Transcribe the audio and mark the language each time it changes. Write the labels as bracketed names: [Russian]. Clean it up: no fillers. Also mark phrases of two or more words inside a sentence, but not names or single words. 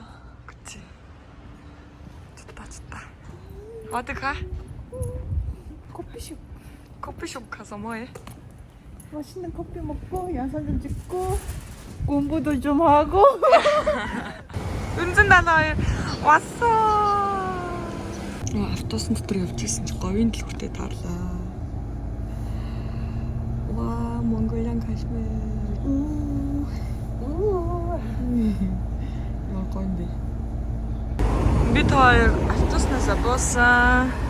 [Korean] 그치. 좋다. 어디 가? 커피숍. 커피숍 가서 뭐해? 맛있는 커피 먹고 영상 좀 찍고 공부도 좀 하고. 은진 나나 왔어. [Mongolian] автобус дотор явж ирсэн чи говийн дэлгүүртээ таарлаа. Ваа, [English] Mongolian Kashmir. [Mongolian] Яа гонде. Бид хоёр автобуснаас буусан.